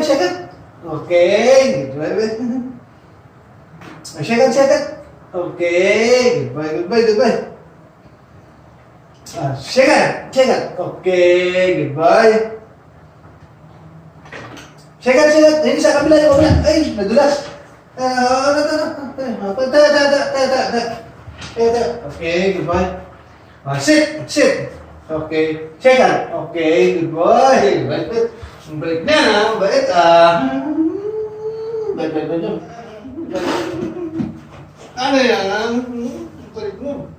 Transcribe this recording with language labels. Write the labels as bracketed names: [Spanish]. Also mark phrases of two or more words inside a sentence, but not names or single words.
[English] Okay. Good boy. Second. Okay. Good boy. Second. Okay. Good boy. Second. [Filipino] Hindi sa kabila. Ay, nadulas. [English] Okay, good boy. Sit. Okay. Second. Okay, good boy. [Filipino] Balik na, balik. Balik. Ano yan? Kulit mo.